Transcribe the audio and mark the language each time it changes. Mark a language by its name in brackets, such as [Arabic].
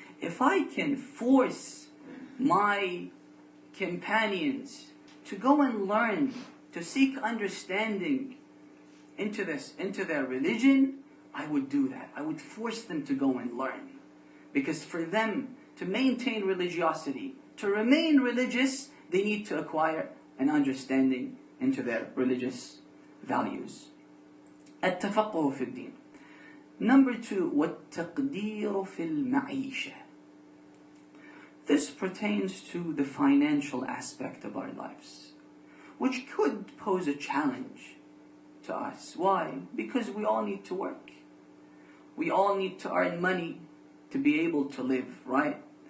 [English] If I can force my companions to go and learn, to seek understanding into their religion, I would do that. I would force them to go and learn. Because for them to maintain religiosity, to remain religious, they need to acquire an understanding into their religious values. [Arabic] التفقه في الدين. [English] Number 2, [Arabic] والتقدير في المعيشة. [English] This pertains to the financial aspect of our lives, which could pose a challenge to us. Why? Because we all need to work. We all need to earn money to be able to live, right?